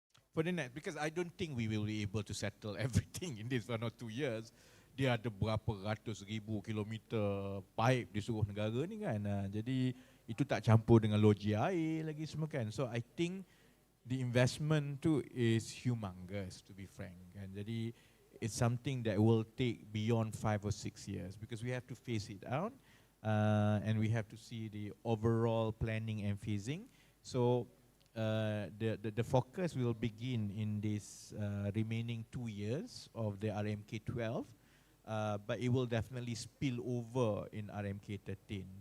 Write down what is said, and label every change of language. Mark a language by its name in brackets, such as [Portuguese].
[English] For the next, because I don't think we will be able to settle everything in this 1 or 2 years. [Malay] Dia ada berapa ratus ribu kilometer pipe di seluruh negara ni kan. Jadi itu tak campur dengan loji air lagi semua kan. [English] So I think the investment tu is humongous, to be frank kan. [Malay] Jadi [English] it's something that will take beyond 5 or 6 years because we have to phase it out and we have to see the overall planning and phasing. So the focus will begin in this remaining 2 years of the RMK 12, but it will definitely spill over in RMK 13.